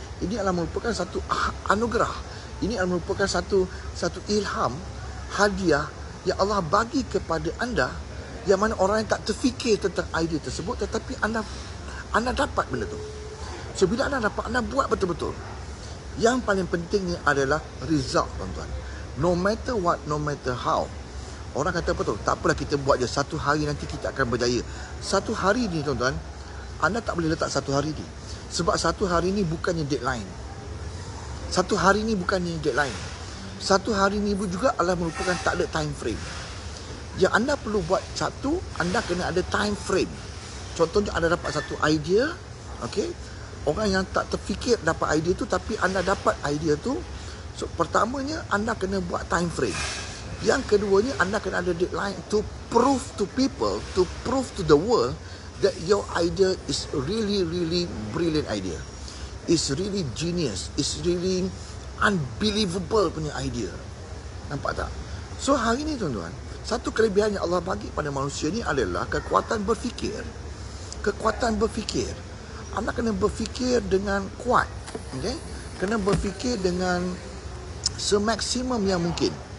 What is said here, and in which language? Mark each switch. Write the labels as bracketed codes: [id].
[ms] Ini adalah merupakan satu anugerah. Ini adalah merupakan satu ilham, hadiah yang Allah bagi kepada anda, yang mana orang yang tak terfikir tentang idea tersebut, tetapi anda dapat benda tu. So bila anda dapat, anda buat betul-betul. Yang paling pentingnya adalah result tuan-tuan. [en] No matter what, no matter how. [ms] Orang kata apa tu? Tak apalah kita buat je. Satu hari nanti kita akan berjaya. Satu hari ni tuan-tuan, anda tak boleh letak satu hari ni. Sebab satu hari ni bukannya deadline. Satu hari ni bukannya deadline. Satu hari ni juga adalah merupakan tak ada time frame. Yang anda perlu buat satu, anda kena ada time frame. Contohnya anda dapat satu idea, okey. Orang yang tak terfikir dapat idea tu, tapi anda dapat idea tu. So, pertamanya anda kena buat time frame. Yang keduanya, anda kena ada deadline [en] to prove to people, to prove to the world that your idea is really, really brilliant idea. It's really genius. It's really unbelievable [ms] punya [en] idea. [ms] Nampak tak? So, hari ni tuan-tuan, satu kelebihan yang Allah bagi pada manusia ni adalah kekuatan berfikir. Kekuatan berfikir. Anda kena berfikir dengan kuat. Okay? Kena berfikir dengan semaksimum yang mungkin.